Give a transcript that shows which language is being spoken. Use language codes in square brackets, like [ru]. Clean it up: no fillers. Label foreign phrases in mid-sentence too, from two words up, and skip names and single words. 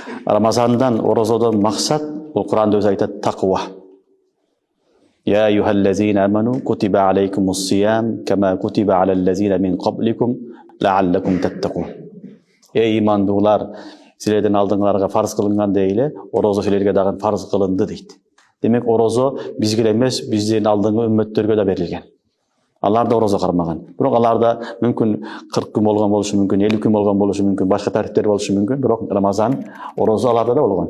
[kk] Рамазандан, оразадан мақсат, ол Құранда өзі айтады, тақуа. [ar] يا أيها الذين آمنوا كتب عليكم الصيام كما كتب على الذين من قبلكم لعلكم تتقون. [ky] Ей имандылар, силерден алдыңларга фарз кылынган дейле, ораза силерге дагы фарз кылынды дейт. Демек ораза бизге эмес, бизден алдыңғы үммөттөргө да берилген. Алар да ораза кармаган. Бирок аларда мүмкүн 40 күн болгон болушу мүмкүн, 50 күн болгон болушу мүмкүн, башка тартиптер болушу мүмкүн, бирок Рамазан ораза аларда да болгон.